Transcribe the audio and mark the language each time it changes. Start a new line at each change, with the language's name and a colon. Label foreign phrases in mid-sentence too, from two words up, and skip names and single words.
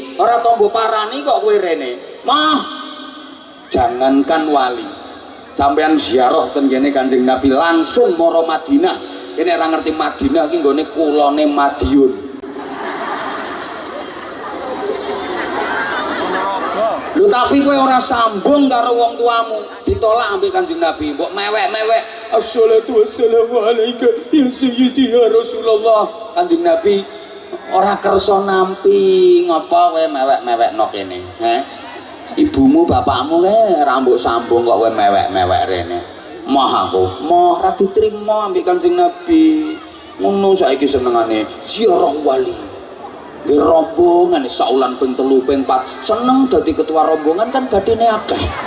Javanese: Ora tombo parani kok kowe rene. Mah jangankan wali, sampean ziarah ten kene Kanjeng Nabi langsung mara Madinah. Kene ora ngerti Madinah ki nggone kulone Madiun. Lho tapi kowe ora sambung karo wong tuamu, ditolak ambek Kanjeng Nabi. Mbok mewek-mewek,
Arabic: الصلاة والسلام عليك يا سيدي يا رسول الله.
Javanese: Kanjeng Nabi ora kersa nampi, ngapa kowe mewek-mewekno kene? Ibumu bapakmu kae ora mbok sambung kok kowe mewek-mewek rene. Moh aku, moh ora diterima ambek Kanjeng Nabi. Ngono saiki senengane ziarah wali. Nggih rombongan saulan ping 3 ping 4 seneng dadi ketua rombongan kan badine akeh.